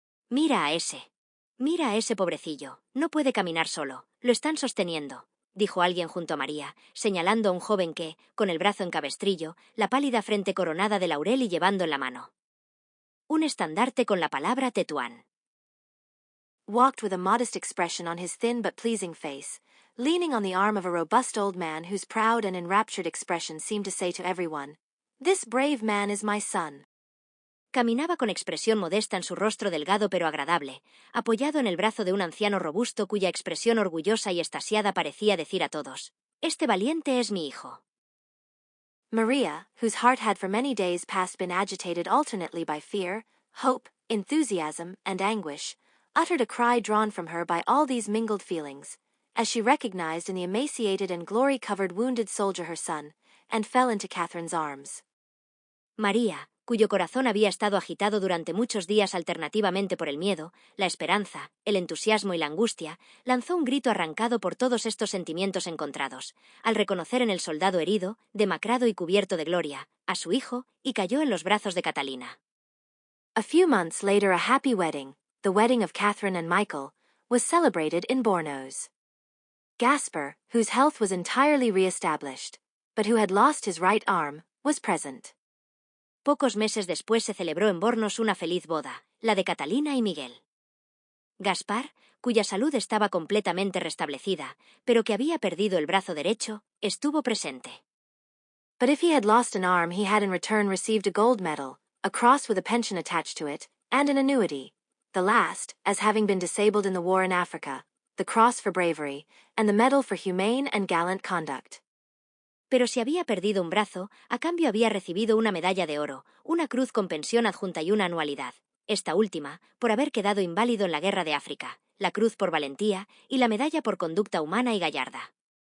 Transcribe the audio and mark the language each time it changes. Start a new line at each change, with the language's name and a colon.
Spanish: Mira a ese pobrecillo, no puede caminar solo, lo están sosteniendo», dijo alguien junto a María, señalando a un joven que, con el brazo en cabestrillo, la pálida frente coronada de laurel y llevando en la mano un estandarte con la palabra Tetuán.
English: Walked with a modest expression on his thin but pleasing face, leaning on the arm of a robust old man whose proud and enraptured expression seemed to say to everyone, "This brave man is my son."
Spanish: Caminaba con expresión modesta en su rostro delgado pero agradable, apoyado en el brazo de un anciano robusto cuya expresión orgullosa y extasiada parecía decir a todos, «Este valiente es mi hijo».
English: Maria, whose heart had for many days past been agitated alternately by fear, hope, enthusiasm, and anguish, uttered a cry drawn from her by all these mingled feelings, as she recognized in the emaciated and glory-covered wounded soldier her son, and fell into Catherine's arms.
Spanish: María, cuyo corazón había estado agitado durante muchos días alternativamente por el miedo, la esperanza, el entusiasmo y la angustia, lanzó un grito arrancado por todos estos sentimientos encontrados, al reconocer en el soldado herido, demacrado y cubierto de gloria, a su hijo, y cayó en los brazos de Catalina.
English: A few months later a happy wedding, the wedding of Catherine and Michael, was celebrated in Bornos. Gaspar, whose health was entirely re-established, but who had lost his right arm, was present.
Spanish: Pocos meses después se celebró en Bornos una feliz boda, la de Catalina y Miguel. Gaspar, cuya salud estaba completamente restablecida, pero que había perdido el brazo derecho, estuvo presente.
English: But if he had lost an arm, he had in return received a gold medal, a cross with a pension attached to it, and an annuity, the last, as having been disabled in the war in Africa, the cross for bravery, and the medal for humane and gallant conduct.
Spanish: Pero si había perdido un brazo, a cambio había recibido una medalla de oro, una cruz con pensión adjunta y una anualidad, esta última, por haber quedado inválido en la guerra de África, la cruz por valentía y la medalla por conducta humana y gallarda.